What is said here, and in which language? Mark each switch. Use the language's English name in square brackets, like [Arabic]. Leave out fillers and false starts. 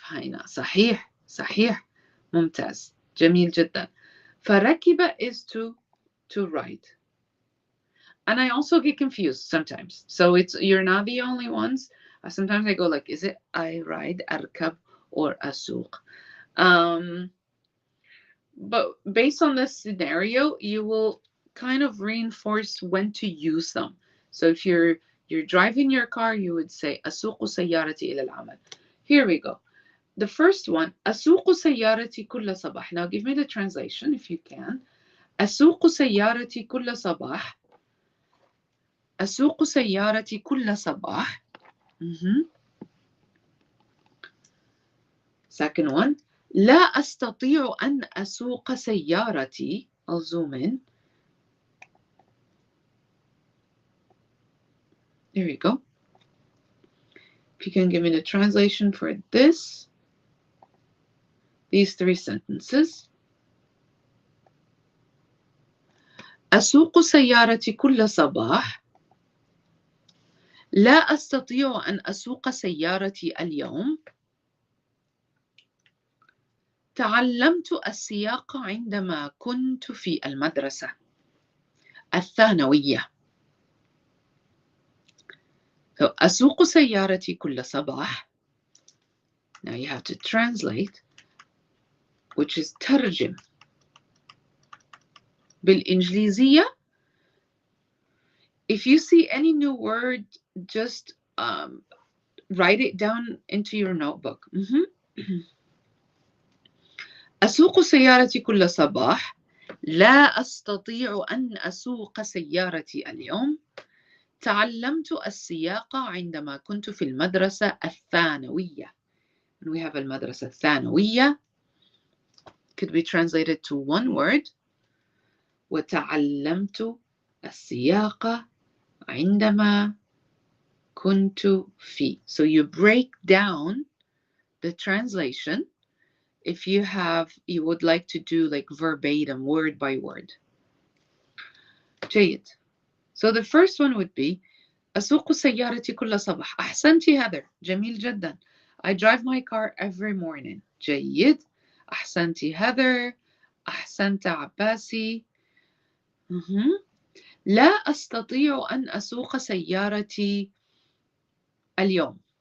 [Arabic] هنا صحيح صحيح ممتاز جميل جدا. [English] فركب is to ride. And I also get confused sometimes. So you're not the only ones. Sometimes I go like, is it I ride, أركب, or أسوق? But based on this scenario, you will kind of reinforce when to use them. So if you're driving your car, you would say [Arabic] أسوق سيارتي إلى العمل. [English] Here we go. The first one, [Arabic] أسوق سيارتي كل صباح. [English] Now give me the translation if you can. [Arabic] أسوق سيارتي كل صباح. أسوق سيارتي كل صباح. [English] Second one, [Arabic] لا أستطيع أن أسوق سيارتي. [English] I'll zoom in. There you go. If you can give me the translation for these three sentences. [Arabic] أسوق سيارتي كل صباح. لا أستطيع أن أسوق سيارتي اليوم. تعلمت السياقة عندما كنت في المدرسة الثانوية. So, أسوق سيارتي كل صباح. [English] Now you have to translate, which is ترجم. بالإنجليزية, if you see any new word, just write it down into your notebook. [Arabic] أسوق سيارتي كل صباح. لا أستطيع أن أسوق سيارتي اليوم. تعلمت السياقة عندما كنت في المدرسة الثانوية. [English] And we have المدرسة الثانوية. Could be translated to one word. [Arabic] وتعلمت السياقة عندما كنت في. [English] So you break down the translation if you would like to do like verbatim, word by word. [Arabic] جيد. [English] So the first one would be [Arabic] أسوق سيارتي كل صباح. أحسنتي [English] Heather. [Arabic] جميل جدا. [English] I drive my car every morning. [Arabic] جيد. أحسنتي Heather. أحسنت عباسي. لا أستطيع أن أسوق سيارتي اليوم.